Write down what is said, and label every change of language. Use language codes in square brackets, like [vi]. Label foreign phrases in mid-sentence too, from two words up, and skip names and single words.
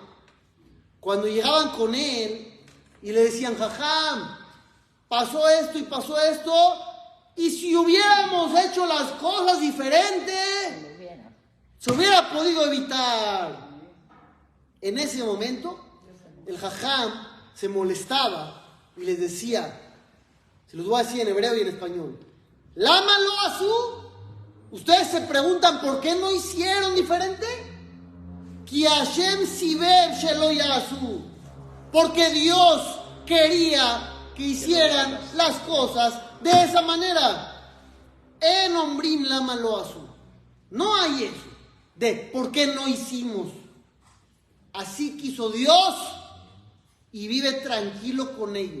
[es] Cuando llegaban con él y le decían, jajam, pasó esto y pasó esto, y si hubiéramos hecho las cosas diferentes, se hubiera podido evitar. En ese momento, el jajam se molestaba y les decía, se los voy a decir en hebreo y en español, [he] ¿למה לא עשו? [es] ¿Ustedes se preguntan por qué no hicieron diferente? [he] כי השם סיבב שלא יעשו. [es] Porque Dios quería que hicieran las cosas de esa manera. [he] אין אומרים למה לא עשו. [es] No hay eso de por qué no hicimos. Así quiso Dios y vive tranquilo con ello.